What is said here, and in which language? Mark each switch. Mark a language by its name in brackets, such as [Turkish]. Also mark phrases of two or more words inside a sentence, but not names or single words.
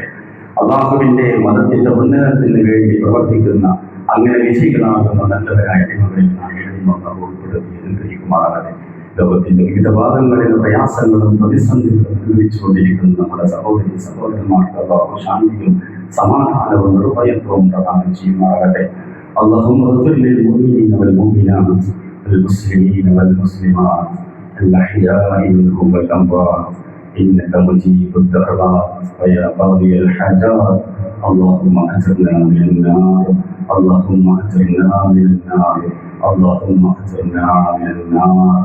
[Malayalam] അല്ലാഹുവിന്റെ മതത്തിന്റെ ഉന്നതത്തിന് വേണ്ടി പ്രവർത്തിക്കുന്ന അങ്ങനെ വിജയികളാകുന്ന നല്ലവരായ അടിമകളിൽ അല്ലാഹു ഉൾപ്പെടുത്തി അനുഗ്രഹിക്കുമാറാകട്ടെ. ലോകത്തിന്റെ വിവിധ ഭാഗങ്ങളിൽ പ്രയാസങ്ങളും പ്രതിസന്ധികളും അനുഭവിച്ചുകൊണ്ടിരിക്കുന്ന നമ്മുടെ സഹോദരന്മാർക്ക് അല്ലാഹു ശാന്തിയും സമാധാനവും നിർഭയത്വവും പ്രദാനം ചെയ്യുമാറാകട്ടെ. [Arabic] اللهم اغفر للمؤمنين والمؤمنات المسلمين والمسلمات الأحياء منهم والأموات إنك مجيب الدعوات ويا قاضي الحاجات. اللهم أجرنا من النار، اللهم أجرنا من النار، اللهم أجرنا من النار.